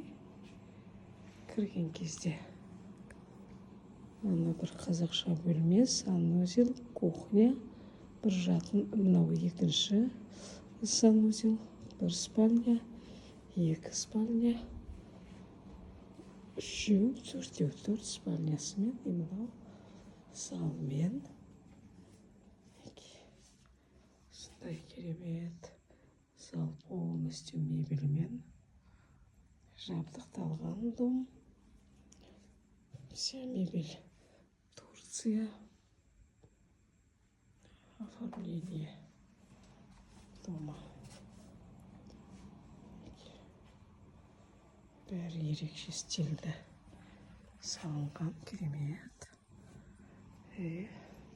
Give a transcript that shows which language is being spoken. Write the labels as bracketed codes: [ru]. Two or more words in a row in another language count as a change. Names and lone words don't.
[kk] Кірген кезде мына бір қазақша бөлме, санузел, кухня, бір жатын, мынау екінші санузел, бір спальня, екі спальня, үшеу, төртеу, төрт спальнясымен, мынау залмен. Сондай керемет зал, полностью мебельмен жабдықталған дом. [ru] Вся мебель Турция. Оформление дома. [kk] Бәрі ерекше стильді салынған керемет.